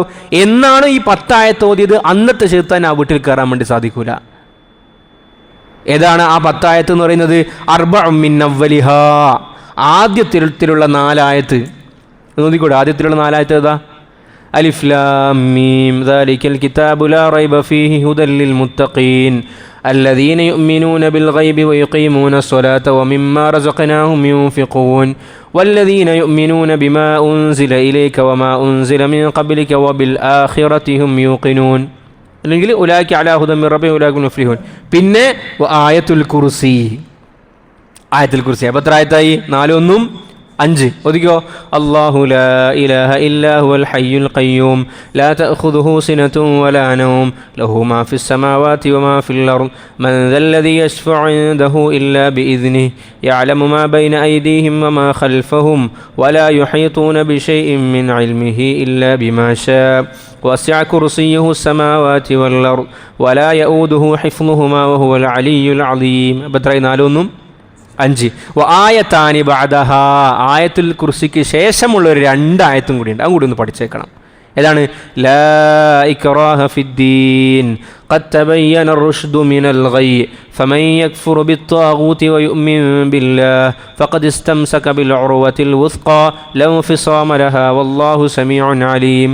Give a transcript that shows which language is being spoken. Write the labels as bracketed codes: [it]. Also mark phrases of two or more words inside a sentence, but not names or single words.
[ml] എന്നാണ് ഈ 10 ആയത്ത് ഓതിയത്, അന്നത്തെ ശൈത്താൻ ആ വീട്ടിൽ കയറാൻ വേണ്ടി സാധിക്കൂല. ഏതാണ് ആ 10 ആയത്ത് എന്ന് പറയുന്നത്? [ar] أربع من أولها, [ml] ആദ്യത്തിലുള്ള 4 ആയത്ത് നോക്കിക്കൂടെ. ആദ്യത്തിലുള്ള 4 ആയത്ത് ഏതാ? [ar] الم ذلك الكتاب لا ريب فيه هدى للمتقين الذين يؤمنون بالغيب ويقيمون الصلاة ومما رزقناهم ينفقون والذين يؤمنون بما أنزل إليك وما أنزل من قبلك وبالآخرة هم يوقنون അല്ലെങ്കിൽ أولئك على هدى من ربهم أولئك هم المفلحون. [ml] പിന്നെ ആയത്തുൽ കുർസി, അപ്പോൾ എത്ര ആയത്തായി? [ar] 4 1 5 ഒതുക്കോ. الله لا إله إلا هو الحي القيوم لا تأخذه سنة ولا نوم له ما في السماوات وما في الأرض من ذا الذي يشفع عنده إلا بإذنه يعلم ما بين أيديهم وما خلفهم ولا يحيطون بشيء من علمه إلا بما شاء وسع كرسيه السماوات والأرض ولا يؤوده حفظهما وهو العلي العظيم. [ml] അപ്പോൾ എത്രയായി? 4 5. [ar] آيتان بعدها, [ml] ആയത്തുൽ കുർസിക്ക് ശേഷമുള്ള ഒരു 2 ആയത്തും കൂടിയുണ്ട്, അതും കൂടി ഒന്ന് പഠിച്ചേക്കണം. ഏതാണ്? [ar] لا إكراه في الدين قد تبين الرشد من الغي فمن يكفر بالطاغوت ويؤمن بالله فقد استمسك بالعروة الوثقى لا انفصام لها والله سميع عليم.